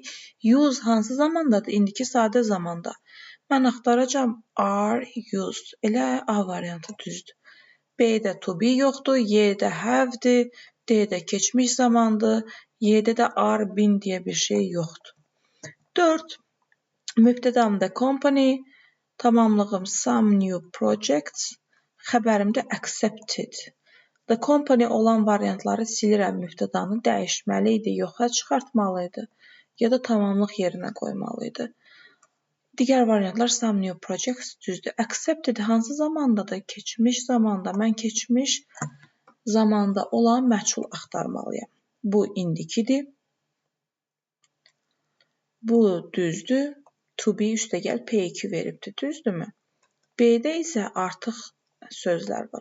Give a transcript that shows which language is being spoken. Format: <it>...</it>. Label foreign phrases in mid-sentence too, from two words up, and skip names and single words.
<az>Use hansı zamandadır? İndiki sadə zamanda. Mən axtaracam</az> <en>are used.</en> <az>Elə A variantı düzdür. B-də</az> <en>to be</en> <az>yoxdur, Y-də have-dir, D-də keçmiş zamandır, Y-də də</az> <en>are been</en> <az>deyə bir şey yoxdur. 4. Mübtədamda company, tamamlığım</az> <en>some new projects,</en> <az>xəbərimdə accepted.</az> <en>The company</en> <az>olan variantları silirəm, mübtədanı dəyişməli idi, yoxa çıxartmalı idi ya da tamamlıq yerinə qoymalı idi. Digər variantlar</az> <en>some new projects</en> <az>düzdür. Accepted hansı zamandadır? Keçmiş zamanda. Mən keçmiş zamanda olan məchul axtarmalıyam. Bu indikidir. Bu düzdür.</az> <en>To be</en> <az>üstəgəl P2 veribdir, düzdürmü? B-də isə artıq sözlər var.</az>